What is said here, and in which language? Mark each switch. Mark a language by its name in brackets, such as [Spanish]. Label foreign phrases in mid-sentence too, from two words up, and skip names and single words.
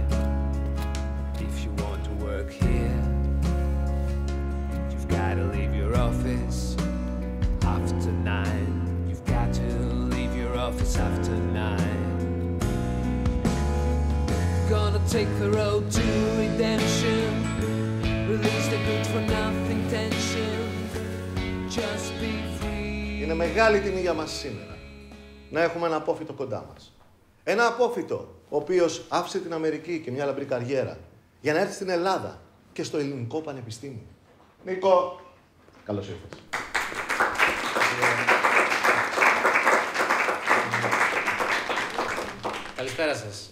[English] If you want to work here, you've gotta leave your office after 9. You've got to leave your office after 9. Gonna take the road to redemption. Release the good for nothing tension. Just be free. [Greek] Είναι μεγάλη τιμή για μας σήμερα να έχουμε ένα απόφοιτο κοντά μας. Ένα απόφοιτο ο οποίος άφησε την Αμερική και μια λαμπρή καριέρα για να έρθει στην Ελλάδα και στο Ελληνικό Πανεπιστήμιο. Νίκο, καλώς ήρθες. Καλησπέρα σας.